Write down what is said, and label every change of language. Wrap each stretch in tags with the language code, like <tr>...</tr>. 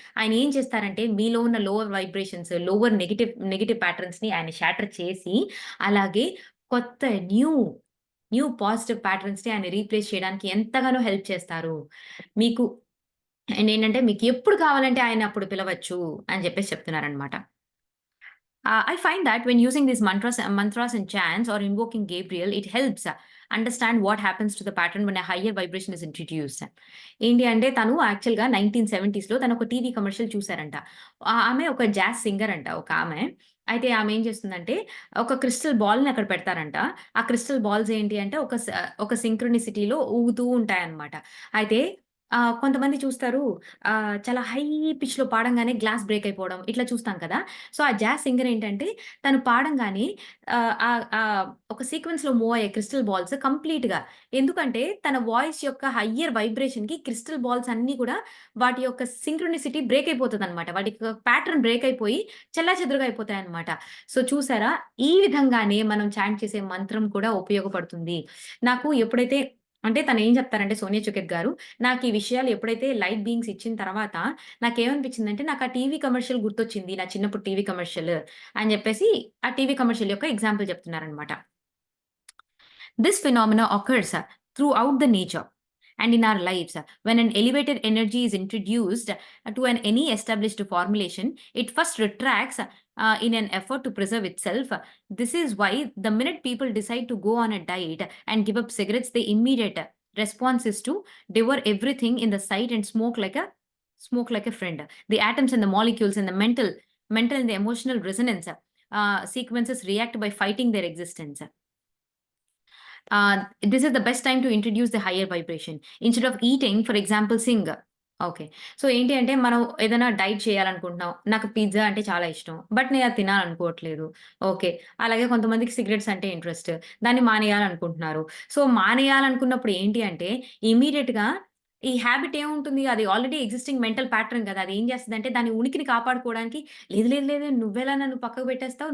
<te>ఆయన ఏం చేస్తారంటే, మీలో ఉన్న లోవర్ వైబ్రేషన్స్, లోవర్ నెగెటివ్ ప్యాటర్న్స్‌ని ఆయన షాటర్ చేసి, అలాగే కొత్త న్యూ, న్యూ పాజిటివ్ ప్యాటర్న్స్‌ని ఆయన రీప్లేస్ చేయడానికి ఎంతగానో హెల్ప్ చేస్తారు. మీకు అండ్ ఏంటంటే మీకెప్పుడు కావాలంటే ఆయన్నప్పుడు పిలవచ్చు అని జెప్పేసి చెప్తున్నారనమాట.</te> <en>I find that when using these mantras and chants or invoking Gabriel, it helps understand what happens to the pattern when a higher vibration is introduced.</en> <te>ఏంటి అంటే తను యాక్చువల్‌గా 1970స్‌లో తనొక టీవీ కమర్షియల్ చూసారంట. ఆమె ఒక జాజ్ సింగర్ అంట ఒకామె. అయితే ఆమె ఏం చేస్తుందంటే ఒక క్రిస్టల్ బాల్‌ని అక్కడ పెడతారంట. ఆ క్రిస్టల్ బాల్స్ ఏంటి అంటే ఒక సింక్రోనిసిటీలో ఊగుతూ ఉంటాయన్నమాట. అయితే కొంతమంది చూస్తారు చాలా హై పిచ్‌లో పాడంగానే గ్లాస్ బ్రేక్ అయిపోవడం ఇట్లా చూస్తాం కదా! సో, ఆ జాజ్ సింగర్ ఏంటంటే తను పాడంగానే ఆహ్, ఆహ్, ఆహ్, ఒక సీక్వెన్స్‌లో మూవ్ అయ్యే క్రిస్టల్ బాల్స్ కంప్లీట్‌గా ఎందుకంటే తన వాయిస్ యొక్క హయ్యర్ వైబ్రేషన్‌కి క్రిస్టల్ బాల్స్ అన్నీ కూడా వాటి యొక్క సింక్రోనిసిటీ బ్రేక్ అయిపోతదనమాట. వాటి యొక్క ప్యాటర్న్ బ్రేక్ అయిపోయి చెల్లాచెదురుగా అయిపోతాయన్నమాట. సో, చూసారా? ఈ విధంగానే మనం చాంట్ చేసే మంత్రం కూడా ఉపయోగపడుతుంది. నాకు ఎప్పుడైతే అంటే తనేం చెప్తారంటే సోనియా చుకెత్ గారు, నాకు ఈ విషయాలు ఎప్పుడైతే లైట్ బీయింగ్స్ ఇచ్చిన తర్వాత నాకేమనిపించిందంటే, నాకు ఆ టీవీ కమర్షియల్ గుర్తొచ్చింది. నా చిన్నప్పుడు టీవీ కమర్షియల్ అని జెప్పేసి, ఆ టీవీ కమర్షియల్ యొక్క ఎగ్జాంపుల్ చెప్తున్నారనమాట.</te> <en>This phenomena occurs throughout the nature and in our lives. When an elevated energy is introduced to any established formulation, it first retracts in an effort to preserve itself. This is why the minute people decide to go on a diet and give up cigarettes, the immediate response is to devour everything in the sight and smoke like a friend. The atoms and the molecules and the mental and the emotional resonance sequences react by fighting their existence. This is the best time to introduce the higher vibration. Instead of eating, for example, sing.</en> <te>Okay. So, ఏంటి అంటే మనం ఏదైనా diet చేయాలనుకుంటున్నాం. నాకు pizza అంటే చాలా ఇష్టం. But నేను అది తినాలనుకోవట్లేదు. ఓకే. అలాగే కొంతమందికి సిగరెట్స్ అంటే ఇంట్రెస్ట్. దాన్ని మానేయాలనుకుంటున్నారు. సో, మానేయాలనుకున్నప్పుడు ఏంటి అంటే ఇమ్మీడియేట్‌గా ఈ హాబిట్ ఏముంటుంది? అది ఆల్రెడీ ఎక్సిస్టింగ్ మెంటల్ ప్యాటర్న్ గదా! అది ఏం చేస్తదంటే దాని ఉనికిని కాపాడుకోవడానికి లేదు, లేదు, లేదు నువ్వెలా నన్ను పక్కకు పెట్టేస్తావు?</te>